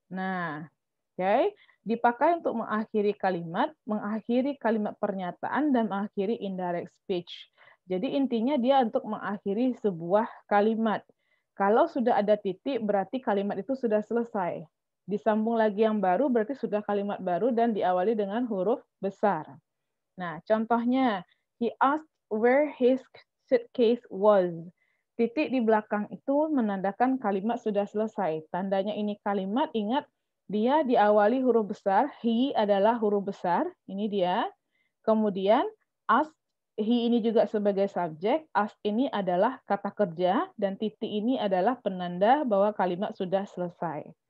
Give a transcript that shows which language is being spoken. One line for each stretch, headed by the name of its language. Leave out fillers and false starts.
Indonesian: Nah, okay, dipakai untuk mengakhiri kalimat pernyataan, dan mengakhiri indirect speech. Jadi intinya dia untuk mengakhiri sebuah kalimat. Kalau sudah ada titik, berarti kalimat itu sudah selesai. Disambung lagi yang baru, berarti sudah kalimat baru dan diawali dengan huruf besar. Nah, contohnya,
English: he asked where his suitcase was.
Indonesian: Titik di belakang itu menandakan kalimat sudah selesai. Tandanya ini kalimat, ingat, dia diawali huruf besar, he adalah huruf besar, ini dia. Kemudian, ask, he ini juga sebagai subjek, ask ini adalah kata kerja, dan titik ini adalah penanda bahwa kalimat sudah selesai.